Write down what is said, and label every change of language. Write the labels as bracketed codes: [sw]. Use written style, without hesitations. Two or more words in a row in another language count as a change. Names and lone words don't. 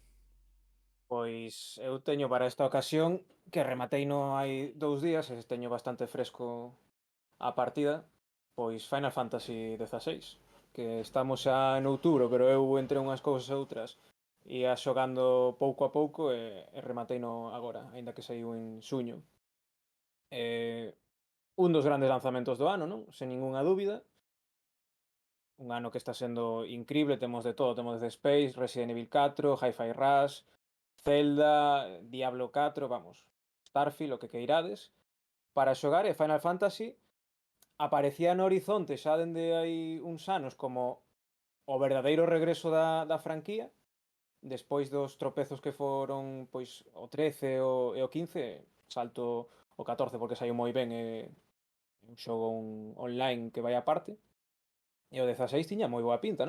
[gl] Pois eu teño para esta ocasión, que rematei no hai 2 días, e teño bastante fresco a partida, pois Final Fantasy XVI, que estamos xa en outubro, pero eu entre unhas cousas e outras ia xogando pouco a pouco e rematei no agora, aínda que saiu en xuño. Un dos grandes lanzamentos do ano, non? Sen ningunha dúbida. Un ano que está sendo increíble, temos de todo, temos Dead Space, Resident Evil 4, Hi-Fi Rush, Zelda, Diablo 4, vamos, Starfield, o que queirades, para xogar, e Final Fantasy aparecía no horizonte xa dende hai uns anos como o verdadeiro regreso da franquía, despois dos tropezos que foron pois o 13 e o 15, salto o 14 porque saiu moi ben, un xogo online que vai aparte, e o 16 tiña moi boa pinta, non?